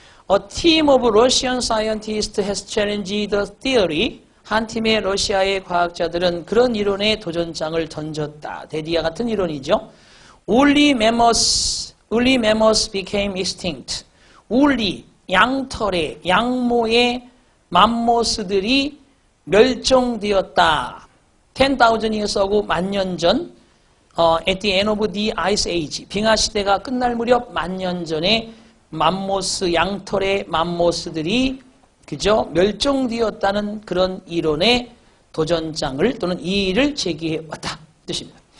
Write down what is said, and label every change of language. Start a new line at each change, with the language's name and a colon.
English: A team of Russian scientists has challenged the theory.
Korean: 한 팀의 러시아의 과학자들은 그런 이론에 도전장을 던졌다. 데디아 같은 이론이죠.
English: Only mammals became extinct.
Korean: only, 양털의, 양모의 맘모스들이 멸종되었다.
English: 10,000years ago,
Korean: 만년 전,
English: at the end of the ice age,
Korean: 빙하시대가 끝날 무렵 만년 전에 맘모스, 양털의 맘모스들이 그저 멸종되었다는 그런 이론의 도전장을 또는 이의를 제기해 왔다. 뜻입니다.